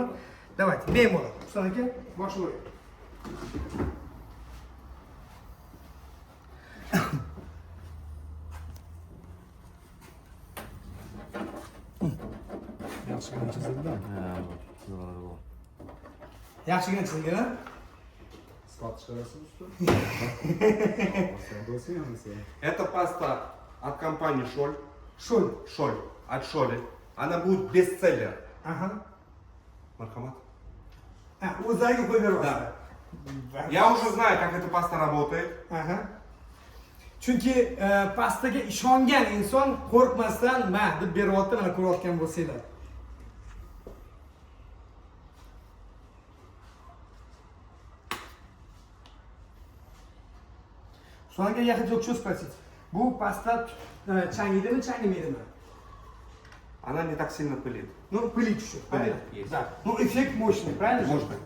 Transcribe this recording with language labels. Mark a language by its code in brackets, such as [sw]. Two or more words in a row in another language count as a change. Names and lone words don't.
[uz] Давайте, bemalol. Husan aka, boshlaylik. Yaxshigina chizildi. Yaxshigina chizilgan. [ru] Это паста от компании Шоль. Шоль. Шоль. От Шоли. Она будет бестселлер. Ага. [uz] Marhamat. O'zlariga qo'yib beryapti. [ru] Да. Я уже знаю, как эта паста работает. [uz] Aha. Chunki pastaga ishongan inson qo'rqmasdan men deb beryapti, mana ko'rayotgan bo'lsanglar. [ru] Sonraga я хотел что спросить. [uz] Bu pasta changiydimi, changimaydimi? [ru] Она не так сильно пылит. Ну, пылить еще, правильно? Есть. Да. Ну, эффект мощный, правильно? Может быть.